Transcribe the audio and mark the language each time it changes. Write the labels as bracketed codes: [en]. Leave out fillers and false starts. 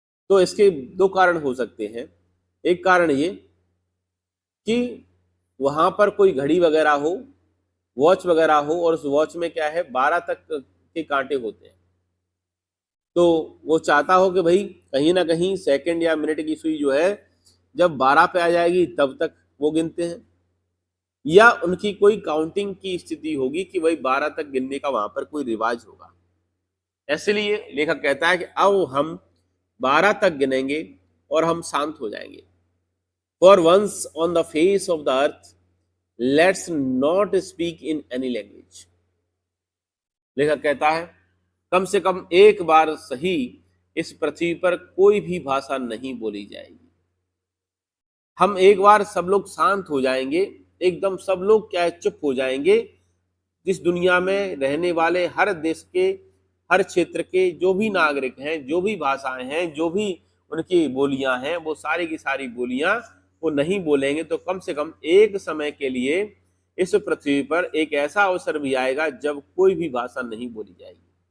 [hi] तो इसके दो कारण हो सकते हैं। एक कारण ये कि वहां पर कोई घड़ी वगैरह हो, वॉच वगैरह हो और उस वॉच में क्या है 12 तक के कांटे होते हैं, तो वो चाहता हो कि भाई कहीं ना कहीं सेकंड या मिनट की सुई जो है जब 12 पे आ जाएगी तब तक वो गिनते हैं, या उनकी कोई काउंटिंग की स्थिति होगी कि भाई 12 तक गिनने का वहां पर कोई रिवाज होगा। इसलिए लेखक कहता है कि अब हम 12 तक गिनेंगे और हम शांत हो जाएंगे। [en] For once on the face of the earth, let's not speak in any language. [hi] लेखक कहता है कम से कम एक बार सही इस पृथ्वी पर कोई भी भाषा नहीं बोली जाएगी। हम एक बार सब लोग शांत हो जाएंगे, एकदम सब लोग क्या है चुप हो जाएंगे। जिस दुनिया में रहने वाले हर देश के, हर क्षेत्र के जो भी नागरिक हैं, जो भी भाषाएं हैं, जो भी उनकी बोलियां हैं, वो सारी की सारी बोलियां वो नहीं बोलेंगे, तो कम से कम एक समय के लिए इस पृथ्वी पर एक ऐसा अवसर भी आएगा जब कोई भी भाषा नहीं बोली जाएगी।